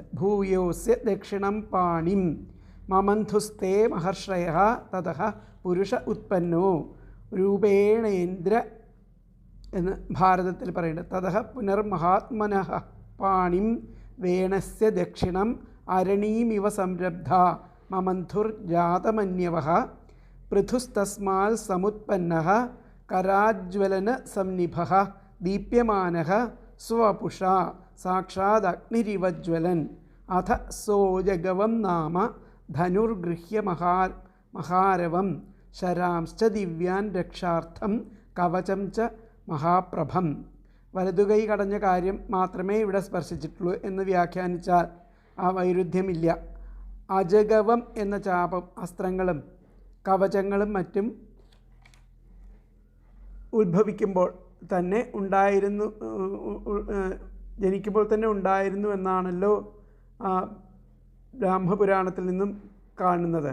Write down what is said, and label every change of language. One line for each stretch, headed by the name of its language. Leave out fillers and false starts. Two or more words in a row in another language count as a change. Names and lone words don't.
Sanskrit: ഭൂയോസ്യ ദക്ഷിണം പാണിം മമന്ധുസ്തേ മഹർഷയ തതഃ പുരുഷ ഉത്പന്നോ രൂപേണേന്ദ്ര
Malayalam: എന്ന് ഭാരതത്തിൽ പറയുന്നുണ്ട്.
Sanskrit: തതഃ പുനർമഹാത്മനഃ പാണിം വേണസ്യ ദക്ഷിണം അരണീമിവ സംരബ്ധ മമന്ധുർജാതമന്യവഃ പൃഥുസ്തസ്മാൽ സമുത്പന്നഃ कराज्वलन संनिभः दीप्यमानः स्वपुषा साक्षादग्निरिवज्वलन् अथ सोजगवं नाम धनुर्गृह्य महारवं ശരാംശ്ച ദിവ്യാൻ രക്ഷാർത്ഥം കവചം ച മഹാപ്രഭം.
Malayalam: വലതുകൈ കടഞ്ഞ കാര്യം മാത്രമേ ഇവിടെ സ്പർശിച്ചിട്ടുള്ളൂ എന്ന് വ്യാഖ്യാനിച്ചാൽ ആ വൈരുദ്ധ്യമില്ല. അജഗവം എന്ന ചാപം അസ്ത്രങ്ങളും കവചങ്ങളും മറ്റും ഉത്ഭവിക്കുമ്പോൾ തന്നെ ഉണ്ടായിരുന്നു, ജനിക്കുമ്പോൾ തന്നെ ഉണ്ടായിരുന്നു എന്നാണല്ലോ ബ്രഹ്മപുരാണത്തിൽ നിന്നും കാണുന്നത്.